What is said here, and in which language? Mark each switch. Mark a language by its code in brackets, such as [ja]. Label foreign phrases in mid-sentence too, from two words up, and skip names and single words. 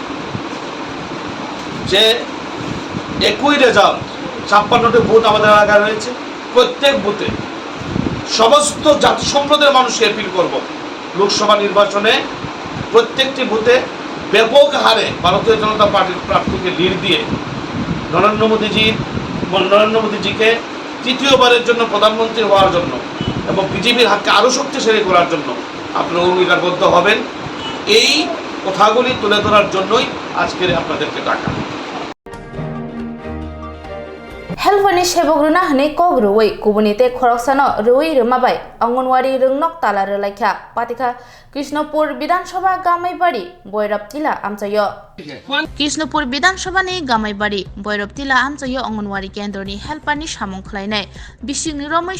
[bn] যে একই রেজাল্ট 56টি বুথ আমাদের এলাকায় রয়েছে, প্রত্যেক বুথে সমস্ত জাতি সম্প্রদায়ের মানুষকে অ্যাপিল করব লোকসভা নির্বাচনে প্রত্যেকটি বুথে ব্যাপক হারে ভারতীয় জনতা পার্টির প্রার্থীকে লিড দিয়ে নরেন্দ্র মোদীজিকে তৃতীয়বারের জন্য প্রধানমন্ত্রী হওয়ার জন্য এবং বিজেপির হাতকে আরও শক্তিশালী করার জন্য আপনারা অঙ্গীকারবদ্ধ হবেন। এই কথাগুলি তুলে ধরার জন্যই আজকের আপনাদেরকে ডাকা। [trp] हेल्पनि सेबग्रुना हनै कग रुवै गुबुनिते खरकसानो रुवै रुमाबाय अंगनवाड़ी रोंनक ताला रलाइखा पातिखा कृष्णपुर विधानसभा गामाइबाड़ी बैरब तिला आमचायो कृष्णपुर विधानसभानि गामाइबाड़ी बैरब तिला आमचायो अंगनवाड़ी केन्द्रनि हेल्पारनि सामुखलायनाय बिसिंनि रमै